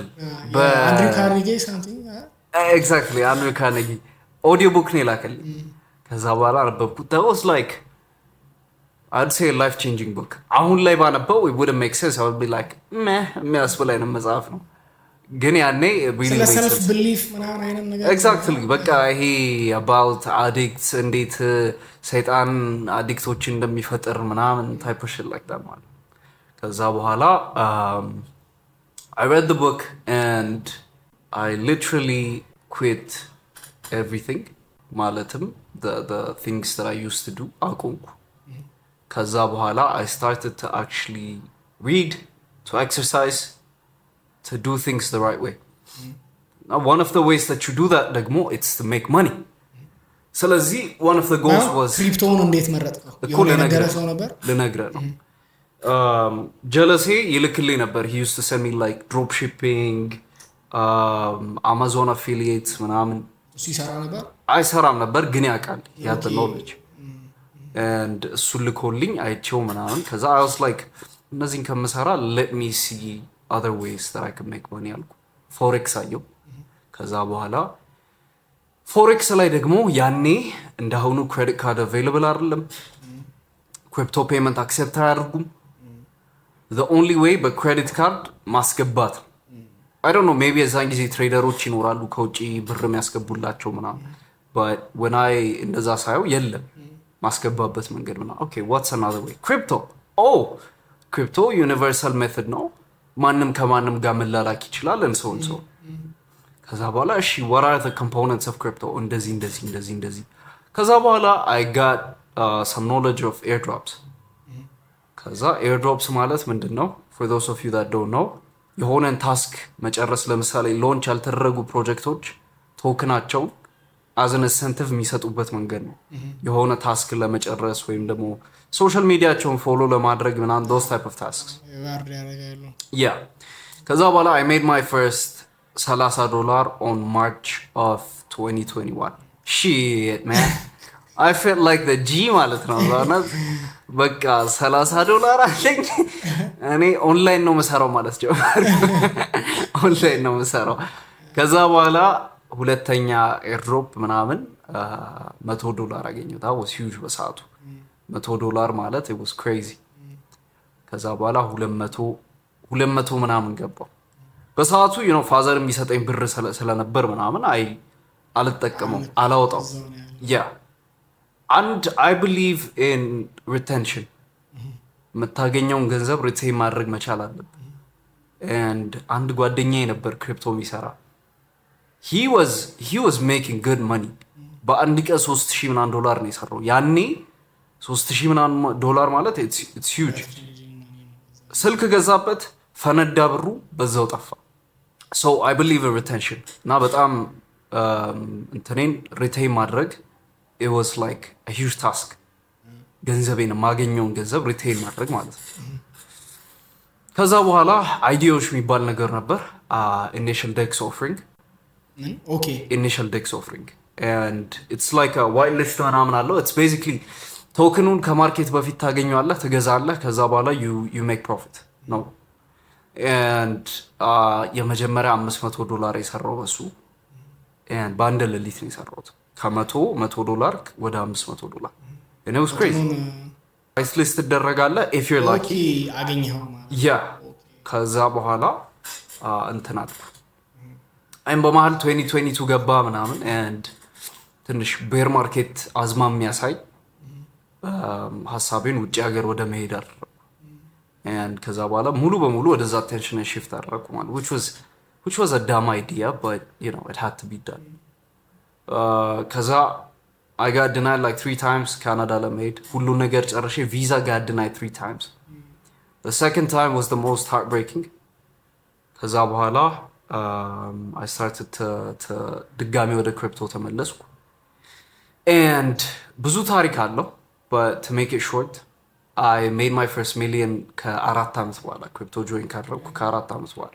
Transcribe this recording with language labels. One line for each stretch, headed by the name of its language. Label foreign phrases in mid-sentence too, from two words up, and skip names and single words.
English: Andrew Carnegie something exactly Andrew Carnegie audio book
Amharic: ነው ላከልኝ ከዛ በኋላ አነበብኩት
English: that was like I'd say a life changing book
Amharic: አሁን ላይ ባነበው
English: it wouldn't make sense I would be like
Amharic: የሚያስብል አይነት መጽሐፍ ነው ግን ያኔ
English: really self belief
Amharic: ምናምን አይነት ነገር exactly በቃ ይሄ
English: about addicts
Amharic: እንዴት ሰይጣን አዲክቶችን እንደሚፈጥር ምናምን
English: type of shit like that
Amharic: ማለት ከዛ በኋላ
English: I read the book and I literally quit everything ማለትም the things that I used to do
Amharic: አቆምኩ ከዛ በኋላ
English: I started to actually read to exercise to do things the right way now one of the ways that you do that ደግሞ it's to make money ስለዚህ one of the goals was
Amharic: ክሪፕቶን እንዴት መረጥከው የሆነ ነገር ሰው ነበር ልነግርህ ነው
English: jealousy
Amharic: ይልክልኝ ነበር
English: he used to send me like drop shipping Amazon affiliate ምናምን
Amharic: እሱ ይሰራ ነበር አይሰራም ነበር ግን ያውቃል
English: that knowledge
Amharic: and እሱን ልኮልኝ አይቼው ምናምን ከዛ I was like እነዚህን ከምሰራ
English: let me see other ways that I can make money
Amharic: አልኩ ፎሬክስ አየው ከዛ በኋላ ፎሬክስ ላይ ደግሞ ያኔ እንደአሁኑ
English: credit card available
Amharic: አይደለም
English: crypto payment accept
Amharic: አያደርጉም
English: the only way
Amharic: በክሬዲት ካርድ ማስገባት
English: I don't know maybe
Amharic: የዛን ጊዜ ትሬደሮች ይኖራሉ ከውጪ ብር የሚያስገቡላቸው ምናምን
English: but when I
Amharic: እንደዛ ሳየው የለም ማስገባበት መንገድ ምናምን
English: okay what's another way crypto universal method
Amharic: ነው ማንም ከማንም ጋር መላላክ ይችላል
English: and so and so
Amharic: ከዛ በኋላ እሺ
English: what are the components of crypto
Amharic: እንደዚህ ከዛ በኋላ
English: I got some knowledge of airdrops
Amharic: ከዛ airdrops ማለት ምንድነው
English: for those of you that don't know
Amharic: የሆነን ታስክ መጨረስ ለምሳሌ ሎንች ያልተደረጉ ፕሮጀክቶች ቶክናቸው
English: as an incentive
Amharic: የሚሰጡበት መንገድ ነው የሆነ ታስክ ለመጨረስ ወይም ደግሞ ሶሻል ሚዲያቸውን ፎሎ ለማድረግ ምናምን
English: those type of tasks
Amharic: yeah ከዛ በኋላ
English: I made my first $30 on March of 2021 shit man I felt like the G
Amharic: ማለት ነው በቃ $30 አለኝ እኔ ኦንላይን ነው መሰራው ማለት ጀመር ኦንላይን ነው መሰራው ከዛ በኋላ ሁለተኛ ኤርድሮፕ ምናምን $100 አገኘው
English: that was huge
Amharic: በሰዓቱ $100 ማለት
English: it was crazy
Amharic: ከዛ በኋላ 200 ምናምን ገባው በሰዓቱ
English: you know
Amharic: ፋዘር የሚሰጠኝ ብር ስለነበር ምናምን አልተጠቀመው አላወጣው
English: yeah and I believe in retention
Amharic: መታገኘውን ገንዘብ ሪቴን ማድረግ መቻል አለብን and አንድ ጓደኛዬ ነበር ክሪፕቶ የሚሰራ
English: he was making good money
Amharic: በአንድ ቀን $3000 ምናምን ነው የሰራው ያኔ $3000 ምናምን ማለት
English: it's huge
Amharic: ስልክ ገዛበት ፈነዳ ብሩ በዛው ጠፋ
English: so I believe in retention
Amharic: እና በጣም እንትኔን ሪቴን ማድረግ
English: it was like a huge task
Amharic: ገንዘቤን ማገኘውን ገንዘብ ሪቴን ማድረግ ማለት ነው ከዛ በኋላ አይዲያዎች የሚባል ነገር ነበር
English: initial dex offering initial dex offering and it's like a white list
Amharic: ምናምን አለው
English: it's basically
Amharic: ቶክኑን ከማርኬት በፊት ታገኘዋለህ ትገዛለህ ከዛ በኋላ
English: you make profit ነው
Amharic: and የመጀመሪያ $500 የሰራው በሱ and በአንድ ሌሊት ነው የሰራሁት $100 ወደ $500
English: and it was crazy price list
Amharic: ትደረጋለህ
English: if you're lucky
Amharic: አገኘኸው ማለት yeah ከዛ በኋላ እንትን አለ አይም በመሃል 2022 ገባ ምናምን and ትንሽ
English: bear market
Amharic: አዝማም የሚያሳይ ሐሳቤን ውጪ ሀገር ወደ መሄድ አደረኩ and ከዛ በኋላ ሙሉ በሙሉ ወደዛ
English: attention shift
Amharic: አደረኩ ማለት
English: which was a dumb idea but you know it had to be done ከዛ I got denied like 3 times Canada
Amharic: ለመሄድ ሁሉ ነገር ጨርሼ
English: visa got denied 3 times the second time was the most heartbreaking
Amharic: ከዛ በኋላ
English: I started to
Amharic: ድጋሚ ወደ ክሪፕቶ ተመለስኩ
English: and
Amharic: ብዙ ታሪክ አለው
English: but to make it short I made my first million
Amharic: ከ4 አመት በኋላ ክሪፕቶ ጆይን ካደረኩ ከ4 አመት በኋላ